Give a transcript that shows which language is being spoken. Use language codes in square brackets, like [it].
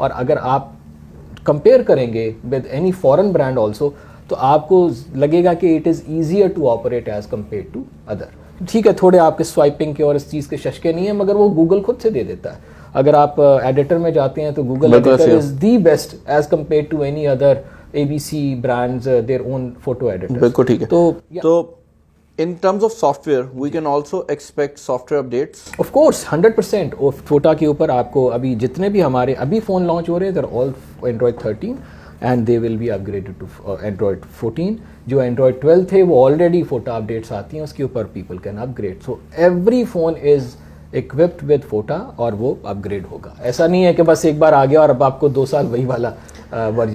[hi] और अगर आप [en] compare करेंगे with any foreign brand also, [hi] तो आपको लगेगा कि [en] It is easier to operate as compare to other. [hi] ठीक है, थोड़े आपके स्वाइपिंग के और इस चीज़ के शशके नहीं है, मगर वो गूगल खुद से दे देता है। अगर आप एडिटर में जाते हैं तो [en] Google editor is the best as compare to any other ABC brands their own photo editor. [hi] बिल्कुल ठीक है। [en] तो in terms of software we can also expect software updates. Of course 100%। [hi] और फोटा के ऊपर आपको अभी जितने भी हमारे अभी फ़ोन लॉन्च हो रहे हैं [en] they're all Android 13 and they will be upgraded to Android 14। [hi] जो Android 12 थे वो ऑलरेडी फोटा अपडेट्स आती हैं उसके ऊपर, [en] people can upgrade। So every phone is equipped with FOTA [hi] और वो अपग्रेड होगा। ऐसा नहीं है कि बस एक बार आ गया और अब आपको 2 साल वही वाला वर्जन।